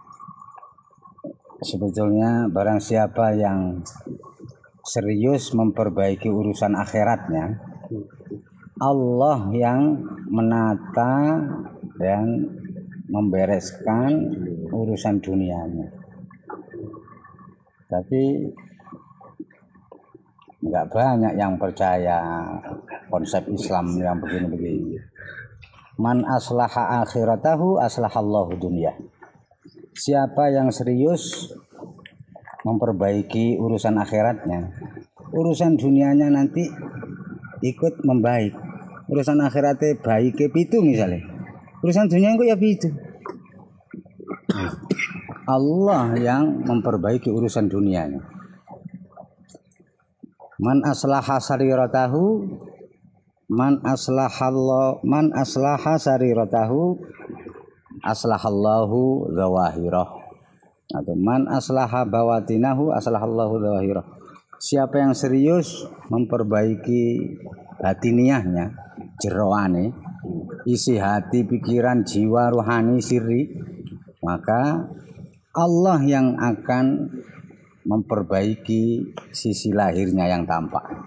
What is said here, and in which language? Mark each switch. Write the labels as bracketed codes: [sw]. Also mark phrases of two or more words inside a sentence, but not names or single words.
[id] Sebetulnya barang siapa yang serius memperbaiki urusan akhiratnya, Allah yang menata dan membereskan urusan dunianya. Tapi nggak banyak yang percaya konsep Islam yang begini-begini. [ar] من أصلح آخرته أصلح الله دنيا. [id] Siapa yang serius memperbaiki urusan akhiratnya, urusan dunianya nanti ikut membaik. Urusan akhiratnya baik ke pitu misalnya, urusan dunia itu ya pitu. Allah yang memperbaiki urusan dunianya. [ar] من أصلح سريرته من أصلح سريرته أصلح الله ظواهره, atau من أصلح بواطنه أصلح الله ظواهره. [id] Siapa yang serius memperbaiki batiniahnya, jeroane, isi hati, pikiran, jiwa, rohani, sirri, maka Allah yang akan memperbaiki sisi lahirnya yang tampak.